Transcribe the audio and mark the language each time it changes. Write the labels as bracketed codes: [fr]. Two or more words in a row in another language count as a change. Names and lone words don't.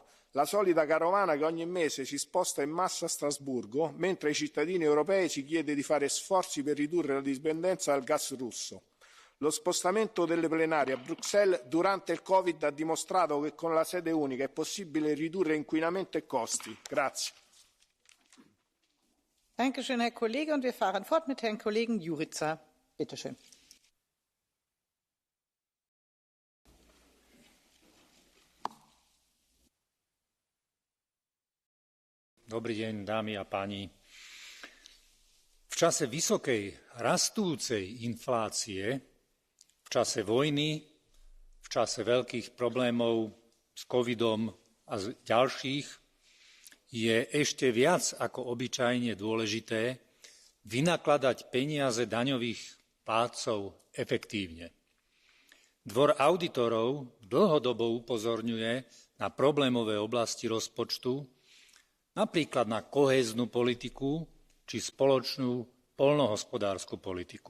[it] La solita carovana che ogni mese si sposta in massa a Strasburgo, mentre ai cittadini europei si chiede di fare sforzi per ridurre la dipendenza dal gas russo. Lo spostamento delle plenarie a Bruxelles durante il Covid ha dimostrato che con la sede unica è possibile ridurre inquinamento e costi. Grazie. [de] Danke schön, Herr Kollege. Und wir fahren fort mit Herrn Kollegen Jurica. Bitte schön. [sk] Dobrý deň, dámy a páni. V čase vysokej, rastúcej inflácie, v čase vojny, v čase veľkých problémov s covidom a z ďalších, je ešte viac ako obyčajne dôležité vynakladať peniaze daňových plátcov efektívne. Dvor audítorov dlhodobo upozorňuje na problémové oblasti rozpočtu, napríklad na kohéznu politiku, či spoločnú poľnohospodársku politiku.